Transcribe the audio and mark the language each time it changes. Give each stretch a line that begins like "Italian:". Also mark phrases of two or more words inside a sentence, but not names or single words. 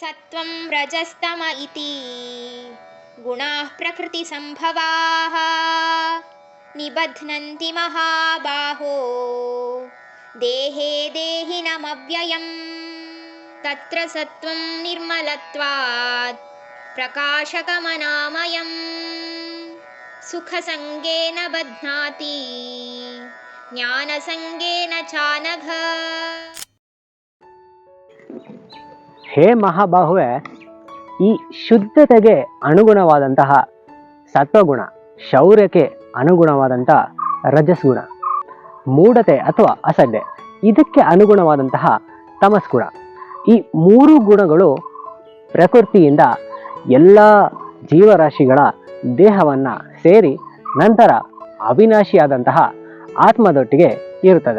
Sanskrit: ಸತ್ವಂ ರಜಸ್ತಮ ಇತಿ ಗುಣಾಃ ಪ್ರಕೃತಿ ಸಂಭವಾಃ ನಿಬಧ್ನಂತಿ ಮಹಾಬಾಹೋ ದೇಹೇ ದೇಹಿನಮವ್ಯಯಂ ತತ್ರ ಸತ್ವಂ ನಿರ್ಮಲತ್ವಾತ್ ಪ್ರಕಾಶಕಮನಾಮಯಂ ಸುಖಸಂಗೇನ ಬಧ್ನಾತಿ ಜ್ಞಾನಸಂಗೇನ ಚಾನಘ.
Kannada: ಹೇ ಮಹಾಬಾಹುವೆ, ಈ ಶುದ್ಧತೆಗೆ ಅನುಗುಣವಾದಂತಹ ಸತ್ವಗುಣ, ಶೌರ್ಯಕ್ಕೆ ಅನುಗುಣವಾದಂತಹ ರಜಸ್ಗುಣ, ಮೂಢತೆ ಅಥವಾ ಅಸಡ್ಡೆ ಇದಕ್ಕೆ ಅನುಗುಣವಾದಂತಹ ತಮಸ್ಗುಣ, ಈ ಮೂರು ಗುಣಗಳು ಪ್ರಕೃತಿಯಿಂದ ಎಲ್ಲ ಜೀವರಾಶಿಗಳ ದೇಹವನ್ನು ಸೇರಿ ನಂತರ ಅವಿನಾಶಿಯಾದಂತಹ ಆತ್ಮದೊಟ್ಟಿಗೆ ಇರುತ್ತದೆ.